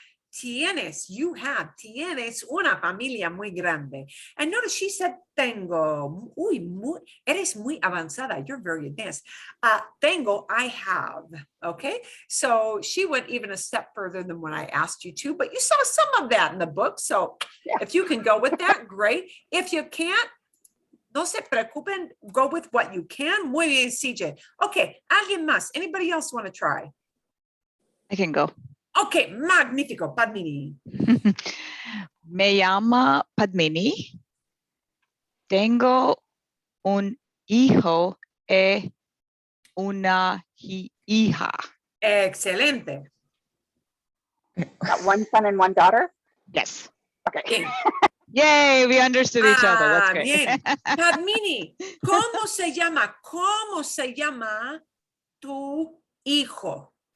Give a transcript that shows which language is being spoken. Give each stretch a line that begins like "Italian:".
Spanish: Tienes una familia muy grande.
English: And notice she said tengo.
Spanish: Eres muy avanzada.
English: You're very advanced. Tengo, I have. Okay. So she went even a step further than what I asked you to, but you saw some of that in the book. So Yeah. if you can go with that, great. If you can't,
Spanish: no se preocupen,
English: go with what you can.
Spanish: Muy bien,
English: CJ. Okay,
Spanish: alguien más.
English: Anybody else want to try? I can go.
Spanish: Okay, magnífico, Padmini. Me llama Padmini. Tengo un hijo y una hija. Excelente.
English: Got 1 son and 1 daughter? Yes. Okay.
Spanish: Bien.
English: Yay, we understood each other. That's great.
Spanish: Bien. Padmini, ¿cómo se llama tu hijo?